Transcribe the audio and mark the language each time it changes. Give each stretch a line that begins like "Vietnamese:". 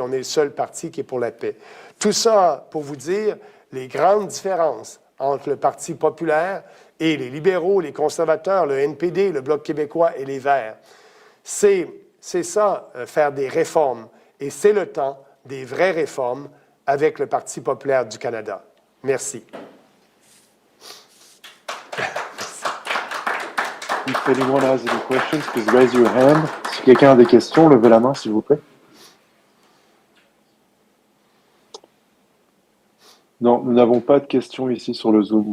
French: On est le seul parti qui est pour la paix. Tout ça pour vous dire les grandes différences entre le Parti populaire et les libéraux, les conservateurs, le NPD, le Bloc québécois et les Verts. C'est ça, faire des réformes. Et c'est le temps des vraies réformes avec le Parti populaire du Canada. Merci.
English: If anyone has any questions, please raise your hand.
French: Si quelqu'un a des questions, levez la main, s'il vous plaît. Non, nous n'avons pas de questions ici sur le Zoom.